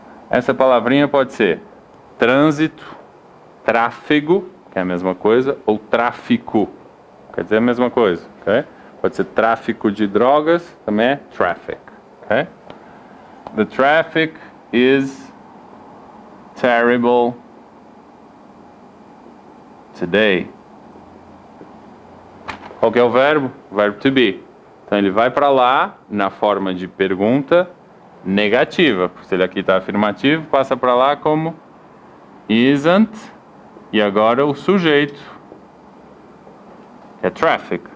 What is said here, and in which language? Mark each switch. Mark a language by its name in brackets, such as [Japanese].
[Portuguese] Essa palavrinha pode ser trânsito, tráfego, que é a mesma coisa, ou tráfico, quer dizer a mesma coisa, ok? Pode ser tráfico de drogas, também é traffic, ok? [English] The traffic is terrible today. [Portuguese] Qual que é o verbo? O verbo to be. Então ele vai para lá na forma de pergunta negativa. Se ele aqui está afirmativo, passa para lá como isn't. E agora o sujeito, que é traffic.